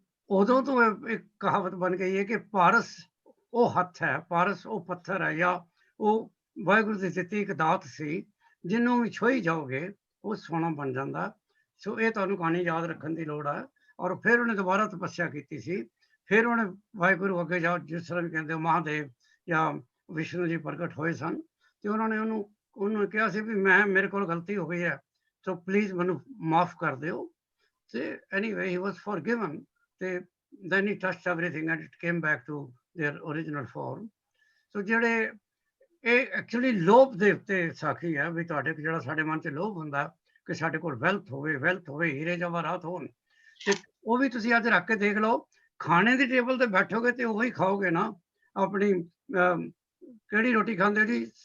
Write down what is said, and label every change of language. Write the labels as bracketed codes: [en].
[pa] ਉਦੋਂ ਤੋਂ ਇੱਕ ਕਹਾਵਤ ਬਣ ਗਈ ਹੈ ਕਿ ਪਾਰਸ ਉਹ ਹੱਥ ਹੈ, ਪਾਰਸ ਉਹ ਪੱਥਰ ਹੈ, ਜਾਂ ਉਹ ਵਾਹਿਗੁਰੂ ਦੀ ਦਿੱਤੀ ਇੱਕ ਦਾਤ ਸੀ, ਜਿਹਨੂੰ ਵੀ ਛੋਈ ਜਾਓਗੇ ਉਹ ਸੋਨਾ ਬਣ ਜਾਂਦਾ। ਸੋ ਇਹ ਤੁਹਾਨੂੰ ਕਹਾਣੀ ਯਾਦ ਰੱਖਣ ਦੀ ਲੋੜ ਹੈ। ਔਰ ਫਿਰ ਉਹਨੇ ਦੁਬਾਰਾ ਤਪੱਸਿਆ ਕੀਤੀ ਸੀ ਫਿਰ ਉਹਨੇ ਵਾਹਿਗੁਰੂ ਅੱਗੇ ਜਾਓ, ਜਿਸ ਤਰ੍ਹਾਂ ਵੀ ਕਹਿੰਦੇ ਮਹਾਦੇਵ ਜਾਂ ਵਿਸ਼ਨੂੰ ਜੀ ਪ੍ਰਗਟ ਹੋਏ ਸਨ, ਤੇ ਉਹਨਾਂ ਨੇ ਉਹਨੂੰ ਕਿਹਾ ਸੀ ਵੀ ਮੇਰੇ ਕੋਲ ਗਲਤੀ ਹੋ ਗਈ ਹੈ, ਸੋ ਪਲੀਜ਼ ਮੈਨੂੰ ਮਾਫ ਕਰ ਦਿਓ। [en] ਤੇ anyway he was forgiven, ਤੇ then he touched everything and it came back to their original form। [pa] ਸੋ ਜਿਹੜੇ ਇਹ ਐਕਚੁਅਲੀ ਲੋਭ ਦੇ ਉੱਤੇ ਸਾਖੀ ਹੈ, ਵੀ ਤੁਹਾਡੇ ਜਿਹੜਾ ਸਾਡੇ ਮਨ 'ਚ ਲੋਭ ਹੁੰਦਾ ਕਿ ਸਾਡੇ ਕੋਲ ਵੈਲਥ ਹੋਵੇ, ਹੀਰੇ ਜਵਾਹਰਾਤ ਹੋਣ, ਤੇ ਉਹ ਵੀ ਤੁਸੀਂ ਅੱਜ ਰੱਖ ਕੇ ਦੇਖ ਲਓ। ਖਾਣੇ ਦੀ ਟੇਬਲ ਤੇ ਬੈਠੋਗੇ ਤੇ ਉਹੀ ਖਾਓਗੇ ਨਾ। ਆਪਣੀ ਕਿਹੜੀ ਰੋਟੀ ਖਾਂਦੇ ਜੀ?